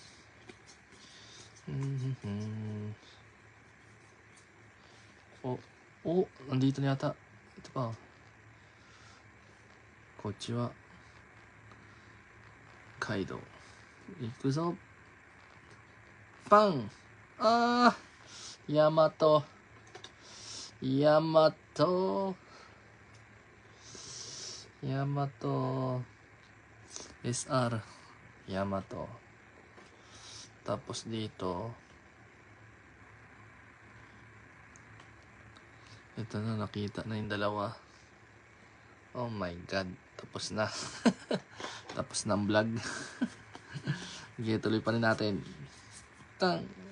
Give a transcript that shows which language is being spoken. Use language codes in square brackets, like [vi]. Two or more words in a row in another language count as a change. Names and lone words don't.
[tl] Oh, oh, nandito na yata. Ito pa. [ja] Kochi wa Kaido. Ikuzo. Pang! Ah! Yamato. Yamato. Yamato. SR. Yamato. [tl] Tapos dito. Ito na, nakita na yung dalawa. [en] Oh my god. [tl] Tapos na. Tapos na ang vlog. Okay, tuloy pa rin natin. Tang.